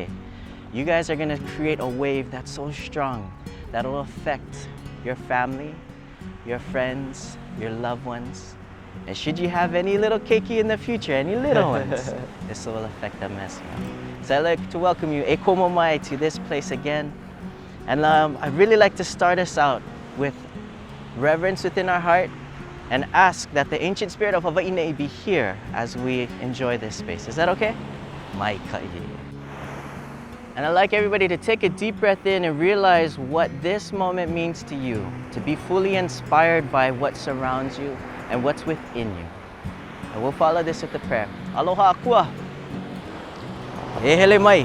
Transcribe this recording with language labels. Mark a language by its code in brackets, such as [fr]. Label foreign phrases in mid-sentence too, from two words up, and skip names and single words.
[en] You guys are gonna create a wave that's so strong that will affect your family, your friends, your loved ones. And should you have any little keiki in the future, any little ones, this will affect them as well. So I'd like to welcome you, [haw] e komo mai, [en] to this place again. And I'd really like to start us out with reverence within our heart and ask that the ancient spirit of Hawai'i be here as we enjoy this space. Is that okay? [haw] Mai ka'i. [en] And I'd like everybody to take a deep breath in and realize what this moment means to you, to be fully inspired by what surrounds you and what's within you. And we'll follow this with a prayer. [haw] Aloha akua. E hele mai.